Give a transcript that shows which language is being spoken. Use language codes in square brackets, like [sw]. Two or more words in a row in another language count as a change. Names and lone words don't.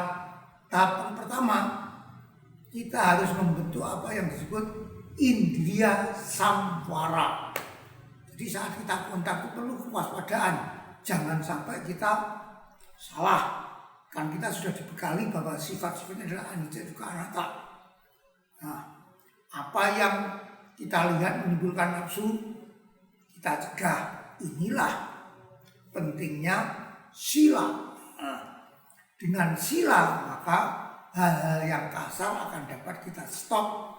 [id] Tahapan pertama, kita harus membentuk apa yang disebut [pi] indria samvara. [id] Jadi saat kita kontak itu perlu kewaspadaan. Jangan sampai kita salah. Kan kita sudah dibekali bahwa sifat-sifatnya adalah [pi] anicca dukkha anatta. [id] Nah, apa yang kita lihat menimbulkan nafsu, kita cegah. Inilah pentingnya sila. Nah, dengan sila maka hal-hal yang kasar akan dapat kita stop.